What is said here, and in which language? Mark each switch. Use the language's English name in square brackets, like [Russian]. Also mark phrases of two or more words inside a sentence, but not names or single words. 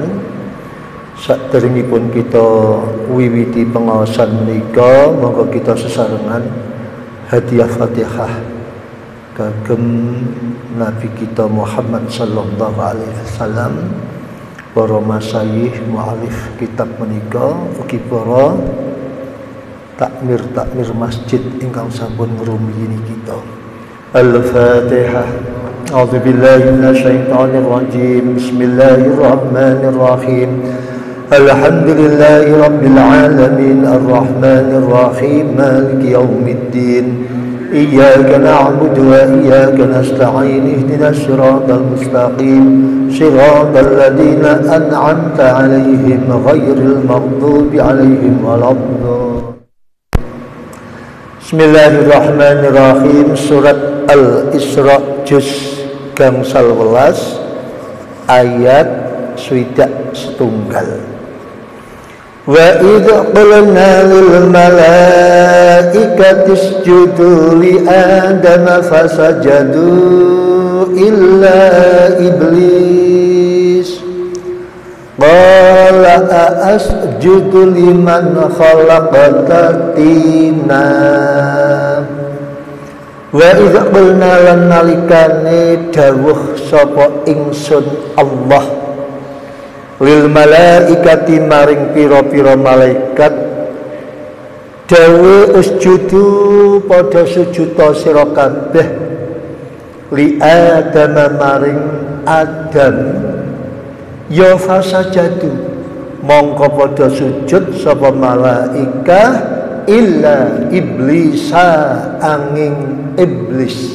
[Javanese] saderengipun kita wiwiti pengawasan menika, monggo kita sesarengan hadiah Fatihah kagem Nabi kita Muhammad [Arabic] صلى الله عليه وسلم, [Javanese] para masyayikh mualif kitab menika, ugi para takmir masjid ingkang sampun ngrumiyini kita. [Arabic] Al-Fatihah. أعوذ بالله من الشيطان الرجيم. بسم الله الرحمن الرحيم الحمد لله رب العالمين الرحمن الرحيم مالك يوم الدين. إياك نعبد وإياك نستعين. اهدنا الصراط المستقيم صراط الذين أنعمت عليهم غير المغضوب عليهم ولا الضالين. بسم الله الرحمن الرحيم. [Javanese] Surat Al-Isra juz gangsal 11 ayat swidak setunggal. [Arabic] وإذ قلنا للملائكة اسجدوا لآدم فسجدوا إلا إبليس قال أأسجد لمن خلقت طينا. وإذا قلنا [Javanese] lan nalikane dawuh sapa ingsun Allah [Arabic] للملائكة [Javanese] maring pira-pira malaikat, dawuh usjudu padha sujuda sira kabeh [Arabic] لآدم [Javanese] maring Adam, ya fasajadu mongko padha sujud sapa malaikah [Arabic] إلا إبليس [Javanese] angin iblis.